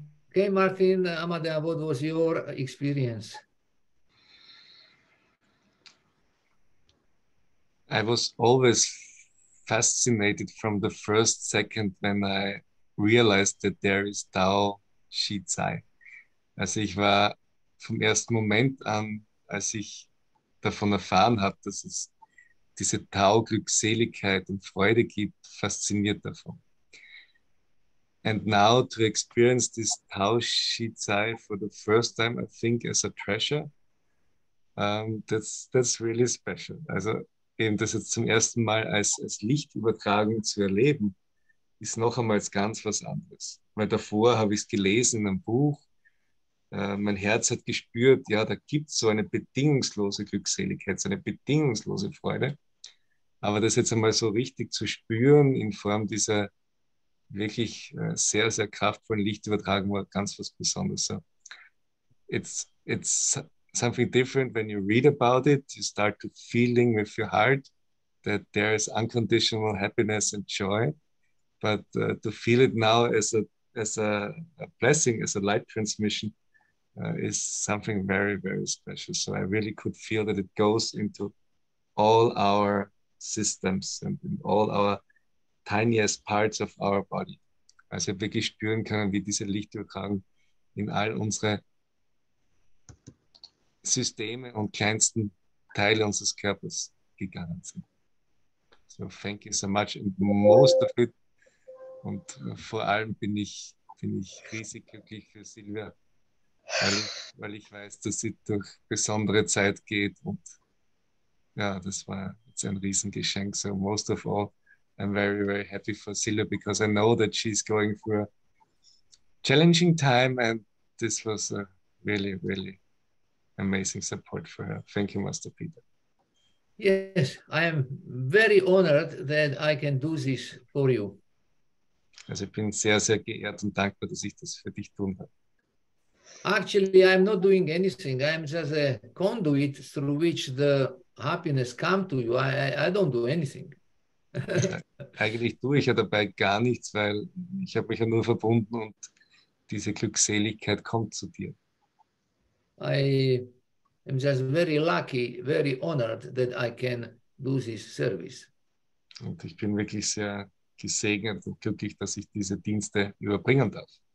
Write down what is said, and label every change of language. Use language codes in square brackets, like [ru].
[en] Okay, Martin, Amadea, what was your experience? I was always fascinated from the first second when I realized that there is Tao Shi Zai. [de] Also ich war vom ersten Moment an, als ich davon erfahren habe, dass es diese Tao Glückseligkeit und Freude gibt, fasziniert davon. [en] And now to experience this Tao Shi Zai for the first time, I think as a treasure, that's really special. [de] Also eben das jetzt zum ersten Mal als Lichtübertragung zu erleben, ist noch einmal ganz was anderes. Weil davor habe ich es gelesen in einem Buch, mein Herz hat gespürt, ja, da gibt es so eine bedingungslose Glückseligkeit, so eine bedingungslose Freude. Aber das jetzt einmal so richtig zu spüren in Form dieser wirklich sehr, sehr kraftvollen Lichtübertragung war ganz was Besonderes. [en] So, it's something different when you read about it. You start to feeling with your heart that there is unconditional happiness and joy. But to feel it now as a blessing, as a light transmission, is something very, very special. So I really could feel that it goes into all our systems and in all our tiniest parts of our body. [de] Also wirklich spüren können, wie diese Lichtübertragung in all unsere Systeme und kleinsten Teile unseres Körpers gegangen sind. [en] So thank you so much. And most of it, [de] und vor allem bin ich riesig glücklich für Silvia, weil ich weiß, dass sie durch besondere Zeit geht und ja, das war jetzt ein Riesengeschenk. [en] So most of all, I'm very, very happy for Silvia because I know that she's going through a challenging time and this was a really, really amazing support for her. Thank you, Master Peter. Yes, I am very honored that I can do this for you. [de] Also ich bin sehr, sehr geehrt und dankbar, dass ich das für dich tun habe. [en] Actually, I'm not doing anything. I'm just a conduit through which the happiness come to you, I don't do anything. [de] Eigentlich tue ich ja dabei gar nichts, weil ich habe mich ja nur verbunden und diese Glückseligkeit kommt zu dir. [en] I am just very lucky, very honored that I can do this service. [de] Und ich bin wirklich sehr gesegnet und glücklich, dass ich diese Dienste überbringen darf.